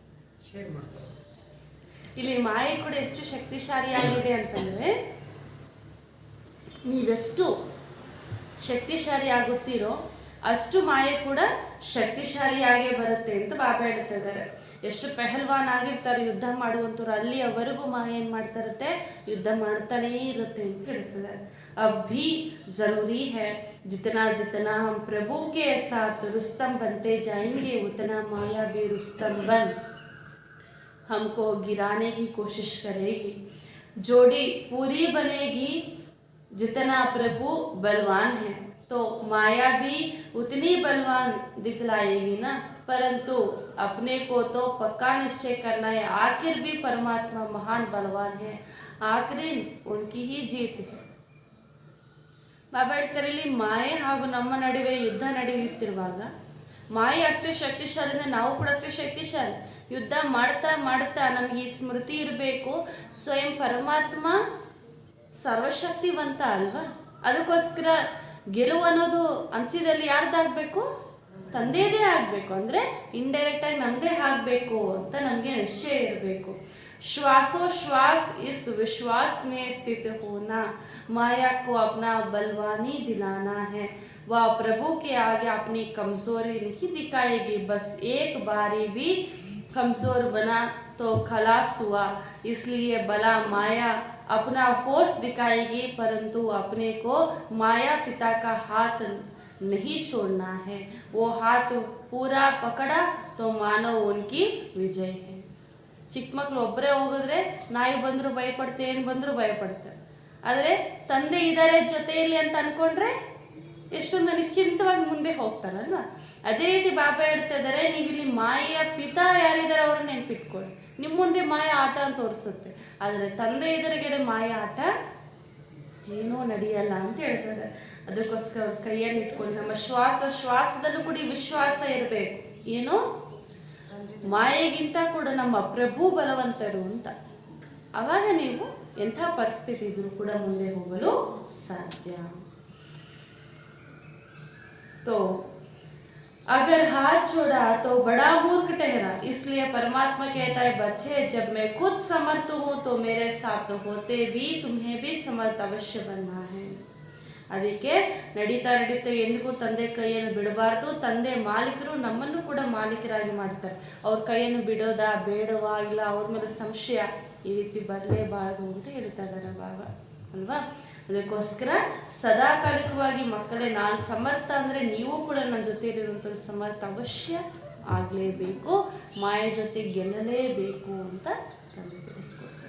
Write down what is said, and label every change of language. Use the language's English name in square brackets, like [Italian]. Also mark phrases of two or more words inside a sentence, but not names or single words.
[Kannada] ಇಲ್ಲಿ ಮಾಯೆ ಕೂಡ ಎಷ್ಟು ಶಕ್ತಿಶಾಲಿಯಾಗಿದೆ ಅಂತಂದರೆ, ನೀವೆಷ್ಟು ಶಕ್ತಿಶಾಲಿ ಆಗುತ್ತೀರೋ ಅಷ್ಟು ಮಾಯೆ ಕೂಡ ಶಕ್ತಿಶಾಲಿಯಾಗೇ ಬರುತ್ತೆ ಅಂತ ಬಾಬಾ ಹೇಳ್ತಾ ಇದ್ದಾರೆ. ಎಷ್ಟು ಪೆಹಲ್ವಾನ್ ಆಗಿರ್ತಾರೆ ಯುದ್ಧ ಮಾಡುವಂಥವ್ರು, ಅಲ್ಲಿಯವರೆಗೂ ಮಾಯೆ ಏನು ಮಾಡ್ತಾರತ್ತೆ, ಯುದ್ಧ ಮಾಡ್ತಾನೇ ಇರುತ್ತೆ ಅಂತ ಹೇಳ್ತಿದ್ದಾರೆ. [Hindi] अब भी ज़रूरी है जितना जितना हम प्रभु के साथ रुस्तम बनते जाएंगे उतना माया भी रुस्तम बन हमको गिराने की कोशिश करेगी. जोड़ी पूरी बनेगी जितना प्रभु बलवान है तो माया भी उतनी बलवान दिखलाएगी ना. परंतु अपने को तो पक्का निश्चय करना है, आखिर भी परमात्मा महान बलवान है. आखिरी उनकी ही जीत है. [Kannada] ಬಾಬಾ ಹೇಳ್ತಾರೆ ಇಲ್ಲಿ ಮಾಯೆ ಹಾಗೂ ನಮ್ಮ ನಡುವೆ ಯುದ್ಧ ನಡೆಯುತ್ತಿರುವಾಗ ಮಾಯೆ ಅಷ್ಟೇ ಶಕ್ತಿಶಾಲಿ ಅಂದರೆ ನಾವು ಕೂಡ ಅಷ್ಟೇ ಶಕ್ತಿಶಾಲಿ. ಯುದ್ಧ ಮಾಡ್ತಾ ಮಾಡ್ತಾ ನಮಗೆ ಈ ಸ್ಮೃತಿ ಇರಬೇಕು, ಸ್ವಯಂ ಪರಮಾತ್ಮ ಸರ್ವಶಕ್ತಿವಂತ ಅಲ್ವಾ. ಅದಕ್ಕೋಸ್ಕರ ಗೆಲುವು ಅನ್ನೋದು ಅಂತ್ಯದಲ್ಲಿ ಯಾರ್ದಾಗಬೇಕು? ತಂದೆಯದೇ ಆಗಬೇಕು. ಅಂದರೆ ಇಂಡೈರೆಕ್ಟಾಗಿ ನಮ್ಮದೇ ಆಗಬೇಕು ಅಂತ ನಮಗೆ ನಿಶ್ಚಯ ಇರಬೇಕು. [Hindi] श्वासोश्वास इस विश्वास में स्थित होना, माया को अपना बलवानी दिलाना है, वह प्रभु के आगे अपनी कमज़ोरी नहीं दिखाएगी. बस एक बारी भी कमज़ोर बना तो खलास हुआ. इसलिए भला माया अपना फोर्स दिखाएगी, परंतु अपने को माया पिता का हाथ नहीं छोड़ना है. वो हाथ पूरा पकड़ा तो मानो उनकी विजय है. [Kannada] ಚಿಕ್ಕ ಮಕ್ಕಳು ಒಬ್ಬರೇ ಹೋಗಿದ್ರೆ ನಾಯಿ ಬಂದರೂ ಭಯಪಡ್ತೆ, ಏನು ಬಂದರೂ ಭಯಪಡ್ತಾರೆ. ಆದರೆ ತಂದೆ ಇದ್ದಾರೆ ಜೊತೆಯಲ್ಲಿ ಅಂತ ಅಂದ್ಕೊಂಡ್ರೆ ಎಷ್ಟೊಂದು ನಿಶ್ಚಿಂತವಾಗಿ ಮುಂದೆ ಹೋಗ್ತಾರಲ್ವ. ಅದೇ ರೀತಿ ಬಾಬಾ ಹೇಳ್ತಾ ಇದ್ದಾರೆ, ನೀವು ಇಲ್ಲಿ ಮಾಯೆಯ ಪಿತಾ ಯಾರಿದ್ದಾರೆ ಅವ್ರನ್ನ ನೆನ್ಪಿಟ್ಕೊಳ್ಳಿ. ನಿಮ್ಮ ಮುಂದೆ ಮಾಯ ಆಟ ಅಂತ ತೋರಿಸುತ್ತೆ, ಆದರೆ ತಂದೆ ಎದುರುಗಡೆ ಮಾಯ ಆಟ ಏನೂ ನಡೆಯಲ್ಲ ಅಂತ ಹೇಳ್ತಾರೆ. ಅದಕ್ಕೋಸ್ಕರ ಕೈಯಲ್ಲಿ ಇಟ್ಕೊಂಡು ನಮ್ಮ ಶ್ವಾಸದಲ್ಲೂ ಕೂಡ ವಿಶ್ವಾಸ ಇರಬೇಕು. ಏನು? ಮಾಯೆಗಿಂತ ಕೂಡ ನಮ್ಮ ಪ್ರಭು ಬಲವಂತರು ಅಂತ. ಆವಾಗ ನೀವು ಎಂಥ ಪರಿಸ್ಥಿತಿ ಇದ್ರೂ ಕೂಡ ಮುಂದೆ ಹೋಗಲು ಸಾಧ್ಯ. [Hindi] तो अगर हाथ छोड़ा तो बड़ा मूर्ख ठहरा. इसलिए परमात्मा कहता है, बच्चे जब मैं खुद समर्थ हूँ तो मेरे साथ होते भी तुम्हें भी समर्थ अवश्य बनना है. [Kannada] ಅದಕ್ಕೆ ನಡೀತಾ ಎಂದಿಗೂ ತಂದೆ ಕೈಯನ್ನು ಬಿಡಬಾರ್ದು. ತಂದೆ ಮಾಲೀಕರು, ನಮ್ಮನ್ನು ಕೂಡ ಮಾಲೀಕರಾಗಿ ಮಾಡ್ತಾರೆ. ಅವ್ರ ಕೈಯನ್ನು ಬಿಡೋದಾ ಬೇಡವಾ, ಇಲ್ಲ ಅವ್ರ ಮೇಲೆ ಸಂಶಯ ಈ ರೀತಿ ಬರಲೇಬಾರದು ಅಂತ ಹೇಳ್ತಾ ಇದ್ದಾರೆ ಬಾಬಾ ಅಲ್ವಾ. ಅದಕ್ಕೋಸ್ಕರ ಸದಾಕಾಲಿಕವಾಗಿ ಮಕ್ಕಳೇ, ನಾನು ಸಮರ್ಥ ಅಂದರೆ ನೀವು ಕೂಡ ನನ್ನ ಜೊತೆಯಲ್ಲಿರುವಂಥ ಸಮರ್ಥ ಅವಶ್ಯ ಆಗಲೇಬೇಕು, ಮಾಯ ಜೊತೆ ಗೆಲ್ಲಲೇಬೇಕು ಅಂತ ತಂದೆ ತಿಳಿಸ್ಕೊಡ್ತಾರೆ.